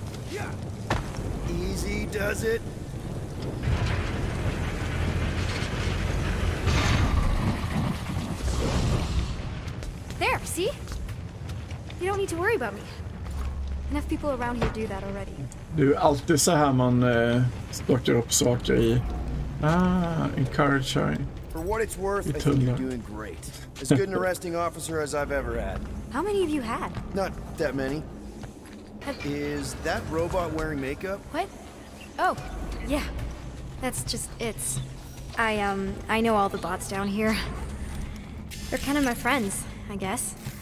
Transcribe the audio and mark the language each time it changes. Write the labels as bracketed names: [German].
[English] Yeah. Easy does it. There, see? You don't need to worry about me. Enough people around here do that already. [Swedish] Det är alltid så här man stockar upp saker i. [English] Encourage her. For what it's worth, I think you're doing great. As good an arresting officer as I've ever had. How many of you had? Not that many. Is that robot wearing makeup? What? Oh, yeah. That's just it's. I know all the bots down here. They're kind of my friends, I guess.